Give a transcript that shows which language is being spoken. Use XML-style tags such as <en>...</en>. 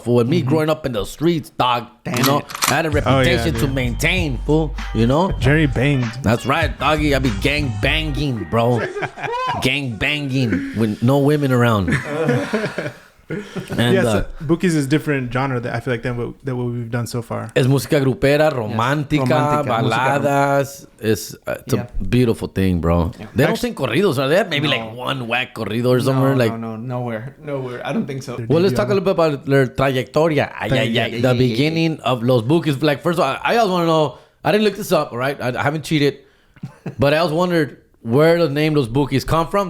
<en>For me growing up in the streets, dog, you know, I had a reputation to maintain, fool. You know? Jerry banged. That's right, doggy. I be gang banging, bro. Gang banging with no women around. And, Bukis is different genre that I feel like than what we've done so far.</en> <es>Es música grupera, romántica, baladas.</es> <en>It's a beautiful thing, bro. Yeah. They don't sing corridos, are there? Maybe like one whack corrido or somewhere. Nowhere. I don't think so. Well, let's talk a little bit about their trayectoria. The beginning of Los Bukis. Like, first of all, I always want to know. I didn't look this up, all right? I haven't cheated, but I always wondered where the name Los Bukis come from.</en>